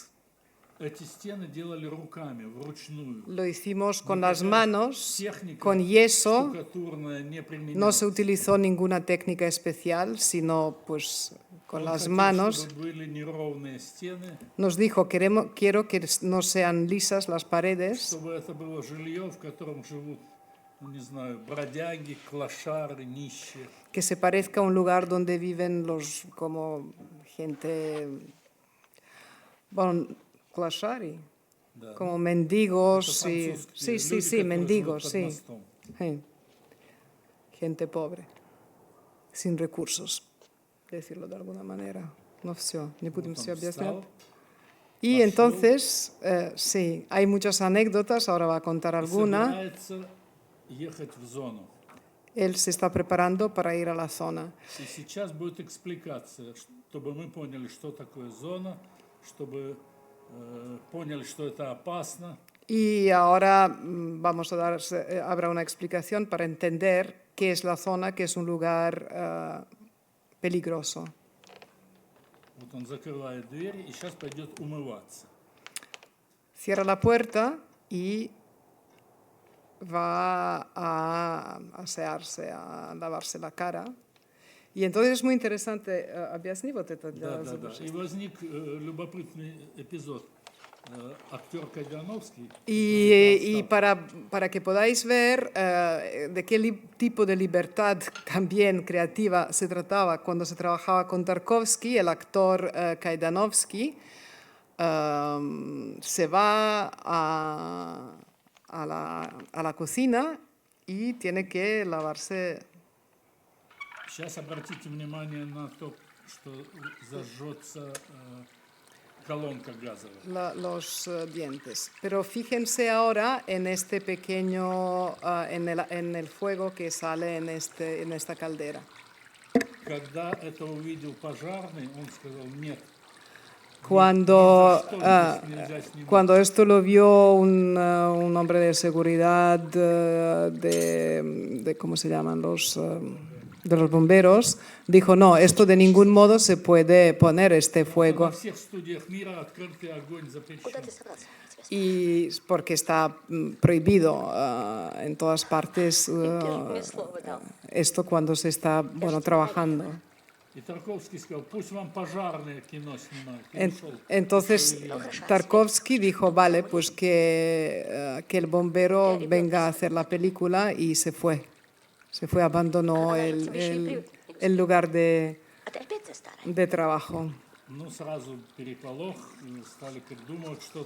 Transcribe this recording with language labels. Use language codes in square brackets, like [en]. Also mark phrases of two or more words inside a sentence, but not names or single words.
[ru] Эти стены делали руками, вручную. [es] Lo hicimos con las manos, [ru] Техника [es] con yeso. [ru] штукатурная не [es] No [ru] применялась. [es] se utilizó ninguna técnica especial, sino pues con [ru] Он [es] las [ru] хотел, [es] manos. [ru] чтобы были неровные стены, [es] Nos dijo, quiero que no sean lisas las paredes, [ru] чтобы это было жилье, в котором живут, ну, не знаю, бродяги, клошары, нищие. [es] que se parezca a un lugar donde viven los como gente, bueno, клашари, [ru] Да. [es] como [ru] Это [es] mendigos y [ru] французские [es] sí, [ru] люди, [es] sí, [ru] которые [es] mendigos, [ru] живут под [es] sí. [ru] мостом. [es] Sí. Gente pobre, sin recursos, decirlo de alguna manera. [ru] No все, не будем Вот все он объяснять. встал. [es] Y [ru] пошел. [es] entonces, sí, hay muchas anécdotas, ahora va a contar [ru] И [es] alguna. [ru] собирается ехать в зону. [es] Él se está preparando para ir a la zona. [ru] И сейчас будет экспликация, чтобы мы поняли, что такое зона, чтобы поняли, что это опасно. [es] Y ahora habrá una explicación para entender qué es la zona, que es un lugar peligroso. [ru] Вот он закрывает дверь и сейчас пойдет умываться. [es] Cierra la puerta y va a asearse, a lavarse la cara. Y entonces es muy interesante. [ru] ¿Объясни вот это для Да. завершения? И возник любопытный эпизод. Актер Кайдановский. [es] Y para que podáis ver de qué tipo de libertad también creativa se trataba cuando se trabajaba con Tarkovsky, el actor Kaidanovsky se va a la cocina y tiene que lavarse. [ru] Сейчас обратите внимание на то, что зажжется колонка газовая. [es] Los dientes. Pero fíjense ahora en este pequeño, en el fuego que sale en esta caldera. [ru] Когда это увидел пожарный, он сказал: нет. [es] Cuando, [ru] ни за что здесь нельзя снимать. [es] cuando esto lo vio un hombre de seguridad ¿cómo se llaman? De los bomberos, dijo, no, esto de ningún modo se puede poner este fuego. [ru] Во всех студиях мира открытый огонь запрещен. [es] Y porque está prohibido en todas partes esto cuando se está, bueno, trabajando. [ru] И Тарковский сказал: пусть вам пожарные кино снимают. И ушел. [es] Entonces Tarkovsky dijo, vale, pues que el bombero venga a hacer la película y se fue. Se fue, abandonó el lugar de trabajo. [ru] Ну, сразу переполох, стали придумывать что-то.